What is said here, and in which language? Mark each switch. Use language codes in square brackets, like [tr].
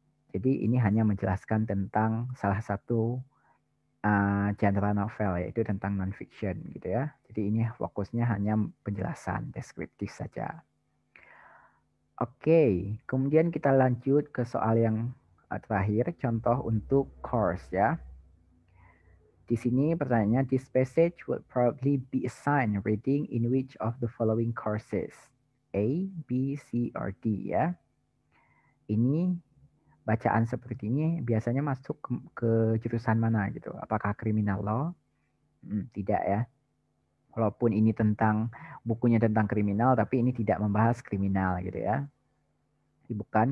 [id] Jadi ini hanya menjelaskan tentang salah satu genre novel, yaitu tentang non-fiction gitu ya. Jadi ini fokusnya hanya penjelasan deskriptif saja. Oke, kemudian kita lanjut ke soal yang terakhir, contoh untuk course ya. Di sini pertanyaannya, [en] this passage will probably be assigned reading in which of the following courses? A, B, C, or D ya. [id] Ini bacaan seperti ini biasanya masuk ke jurusan mana gitu? Apakah criminal law? Tidak ya. Walaupun ini bukunya tentang kriminal, tapi ini tidak membahas kriminal gitu ya. Bukan.